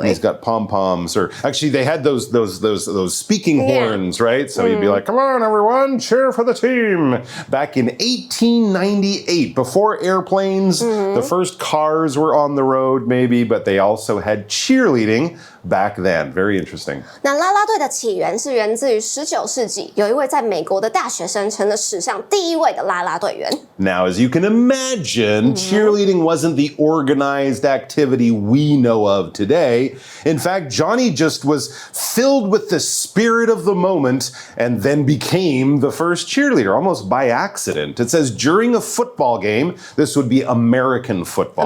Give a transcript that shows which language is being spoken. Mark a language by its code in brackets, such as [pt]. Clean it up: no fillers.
[en] And he's got pom-poms, or actually they had those speaking horns, right? So you'd be like, come on, everyone, cheer for the team. Back in 1898, before airplanes, the first cars were on the road maybe, but they also had cheerleading back then. Very interesting. [zh] 那啦啦队的起源是源自于19世纪，有一位在美国的大学生成了史上第一位的啦啦队员。 [en] Now, as you can imagine, cheerleading wasn't the organized activity we know of today. In fact, Johnny just was filled with the spirit of the moment and then became the first cheerleader, almost by accident. It says during a football game, this would be American football.